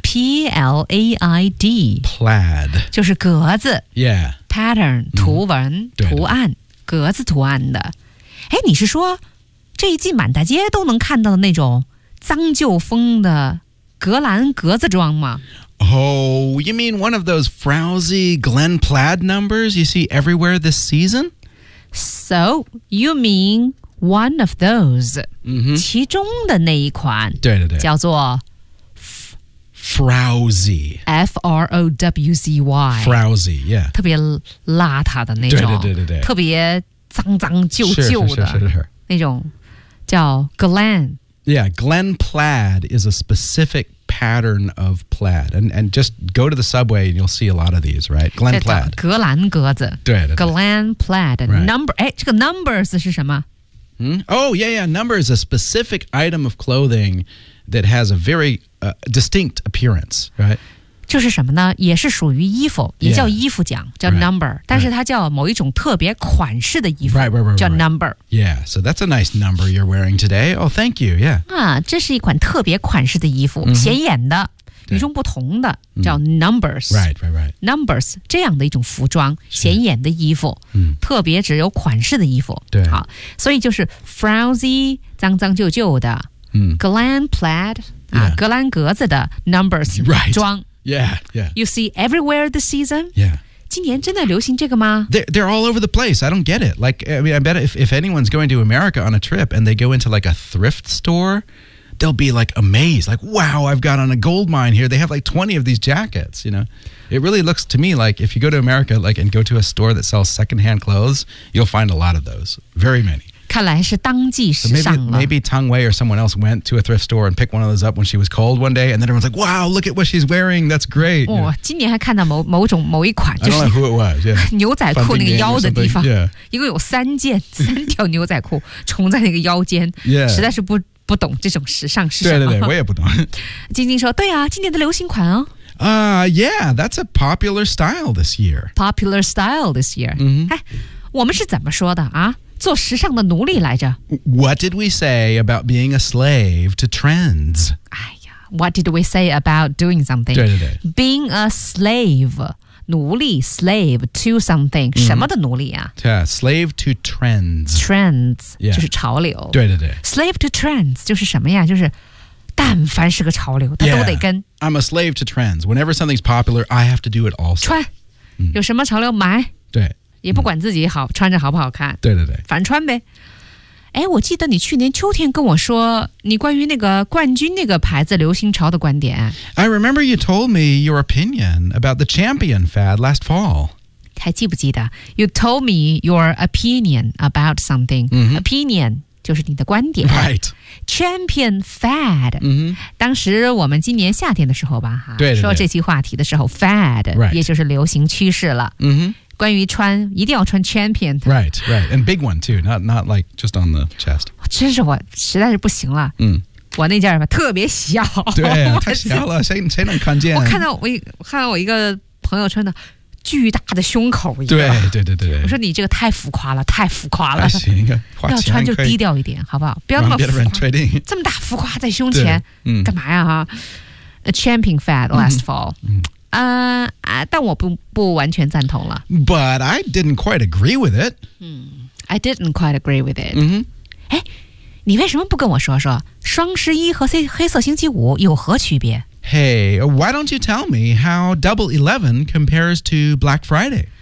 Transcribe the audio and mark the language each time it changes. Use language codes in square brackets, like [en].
[en] P-L-A-I-D Plaid [zh] 就是格子 [en] Yeah Pattern [zh] 图文、 [en] mm-hmm. [zh] 图案格子图案的哎，你是说这一季满大街都能看到的那种脏旧风的格兰格子装吗 [en] Oh, you mean one of those frowsy Glen plaid numbers you see everywhere this season? So, you mean one of those、 mm-hmm. [zh] 其中的那一款对对对叫做 [en] Frowsy F-R-O-W-Z-Y Frowsy, yeah [zh] 特别邋遢的那种对对对对特别脏脏旧旧的是那种叫 Glen [en] Yeah, Glen plaid is a specific pattern of plaid and just go to the subway and you'll see a lot of these, right? Glen plaid [zh] 格兰格子 Glen plaid、 [en] right. [zh] Number 哎，这个 numbers 是什么、 [en] hmm? Oh, yeah, yeah Number is a specific item of clothing that has a very、distinct appearance, right? [zh] 就是什么呢也是属于衣服也叫衣服奖 [en] yeah, [zh] 叫 number [en] right, [zh] 但是它叫某一种特别款式的衣服 [en] right, right, right, [zh] 叫 number [en] right. Yeah, so that's a nice number you're wearing today Oh, thank you, yeah [zh] 啊，这是一款特别款式的衣服、 mm-hmm. 显眼的与众不同的叫 numbers [en] Right, right, right [zh] Numbers 这样的一种服装显眼的衣服、 mm-hmm. 特别只有款式的衣服对好所以就是 frowsy 脏脏旧旧的、 mm-hmm. [en] Glen plaid、 yeah. [zh] 格兰格子的 numbers 装、 [en] right. Yeah, yeah. You see everywhere this season? Yeah. [zh] 今年真的流行这个吗? [en] They're all over the place. I don't get it. Like, I mean, I bet if anyone's going to America on a trip and they go into like a thrift store, they'll be like amazed, like, wow, I've got on a gold mine here. They have like 20 of these jackets, you know. It really looks to me like if you go to America, like, and go to a store that sells secondhand clothes, you'll find a lot of those, very many. [zh] 看来是当季时尚了。 [en] Maybe Tang Wei or someone else went to a thrift store and picked one of those up when she was cold one day, and then everyone's like, wow, look at what she's wearing, that's great. [zh] 哇、oh, 今年还看到 某一款、就是、 [en] I don't know who it was.、Yeah. [zh] 牛仔裤那个腰的地方、 [en] yeah. [zh] 一共有三条牛仔裤冲在那个腰间、 [en] yeah. [zh] 实在是 不懂这种时尚是什么。对对对，我也不懂。晶晶说，对啊，今年的流行款哦。 [en] Yeah, that's a popular style this year. Popular style this year.、 Mm-hmm. [zh] 哎、我们是怎么说的啊？做时尚的奴隶来着。 [en] What did we say about being a slave to trends? 哎呀 ,What did we say about doing something? [zh] 对对对。 [en] Being a slave, 奴隶 slave to something,、mm-hmm. [zh] 什么的奴隶啊 [en] ?Yeah, slave to trends. Trends,、yeah. [zh] 就是潮流。对对对。 [en] Slave to trends, [zh] 就是什么呀就是但凡是个潮流他都得跟。 [en] Yeah, I'm a slave to trends. Whenever something's popular, I have to do it also. [zh] 穿、mm-hmm. 有什么潮流买。对。也不管自己好、嗯、穿着好不好看，对对对，反正穿呗。哎，我记得你去年秋天跟我说你关于那个冠军那个牌子流行潮的观点。 [en] I remember you told me your opinion about the champion fad last fall. [zh] 还记不记得 [en] ？You told me your opinion about something.、 Mm-hmm. [zh] Opinion 就是你的观点。 [en] Right. Champion fad.、 Mm-hmm. [zh] 当时我们今年夏天的时候吧，对对对说这期话题的时候 ，fad、 [en] right. [zh] 也就是流行趋势了。嗯哼。关于穿一定要穿 champion [en] right right and big one too not like just on the chest [zh] 真是我实在是不行了、嗯、我那件吧特别小对太小了谁能看见我看到我一个朋友穿的巨大的胸口一个对对对对我说你这个太浮夸了还行花钱要穿就低调一点好不好不要那么浮夸让别人 trading 这么大浮夸在胸前、嗯、干嘛呀哈 [en] a champion fad last fall、嗯嗯 [zh] 但我不完全赞同了。 [en] But I didn't quite agree with it.、 Mm, I didn't quite agree with it. 嗯、 [zh] mm-hmm. ，你为什么不跟我说说双十一和黑色星期五有何区别 [en] ？Hey, why don't you tell me how Double 11 compares to Black Friday?